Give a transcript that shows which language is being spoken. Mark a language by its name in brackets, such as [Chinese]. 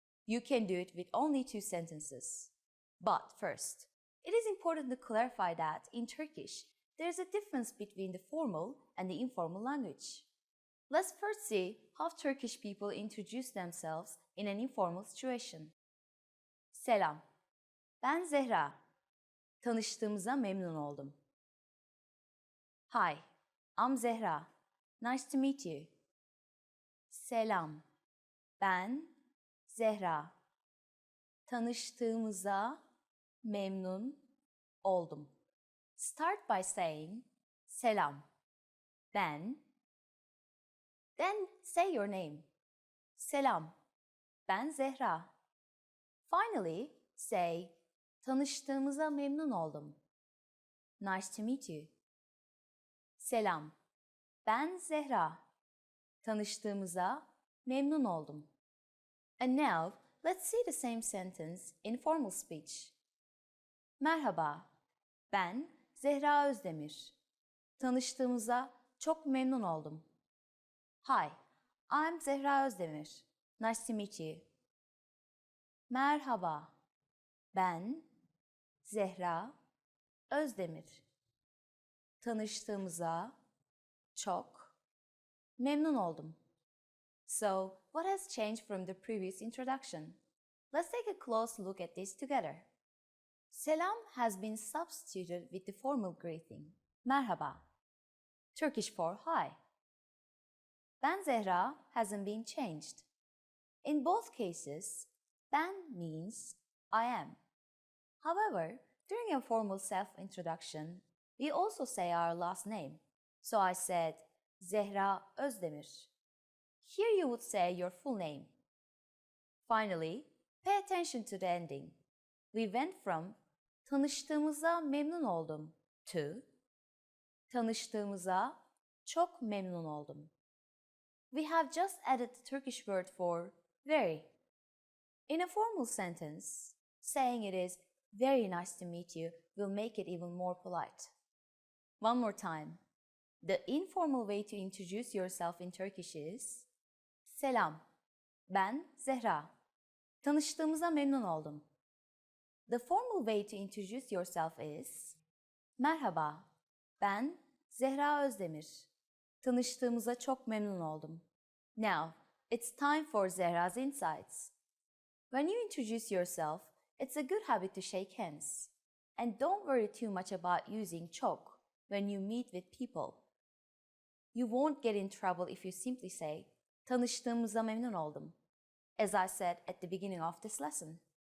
[English] You can do it with only 2 sentences. But first, it is important to clarify that in Turkish, there's a difference between the formal and the informal language. Let's first see how Turkish people introduce themselves in an informal situation. [Turkish] Selam, ben Zehra. Tanıştığımıza memnun oldum. [English] Hi, I'm Zehra. Nice to meet you. [Turkish] Selam, ben Zehra. Tanıştığımıza memnun oldum. [English] Start by saying [Turkish] selam, ben. [English] Then say your name. [Turkish] Selam, ben Zehra. [English] Finally, say [Turkish] tanıştığımıza memnun oldum. [English] Nice to meet you. [Turkish] Selam, ben Zehra. Tanıştığımıza memnun oldum. [English] And now, let's see the same sentence in formal speech. [Turkish] Merhaba, ben Zehra Özdemir. Tanıştığımıza çok memnun oldum. [English] Hi, I'm Zehra Özdemir. Nice to meet you. [Turkish] Merhaba, ben Zehra Özdemir. Tanıştığımıza çok memnun oldum. [English] So, what has changed from the previous introduction? Let's take a close look at this together. Selam has been substituted with the formal greeting, merhaba, Turkish for hi. Ben Zehra hasn't been changed. In both cases, ben means I am. However, during a formal self-introduction, we also say our last name. So I said Zehra Özdemir. Here you would say your full name. Finally, pay attention to the ending. We went from [Turkish] tanıştığımıza memnun oldum [English] to [Turkish] tanıştığımıza çok memnun oldum. [English] We have just added the Turkish word for very. In a formal sentence, saying it is very nice to meet you will make it even more polite. One more time. The informal way to introduce yourself in Turkish is [Turkish] selam, ben Zehra. Tanıştığımıza memnun oldum. [English] The formal way to introduce yourself is [Turkish] merhaba, ben Zehra Özdemir. Tanıştığımıza çok memnun oldum. [English] Now, it's time for Zehra's insights. When you introduce yourself, it's a good habit to shake hands. And don't worry too much about using çok when you meet with people. You won't get in trouble if you simply say, [Turkish] tanıştığımıza memnun oldum, [English] as I said at the beginning of this lesson.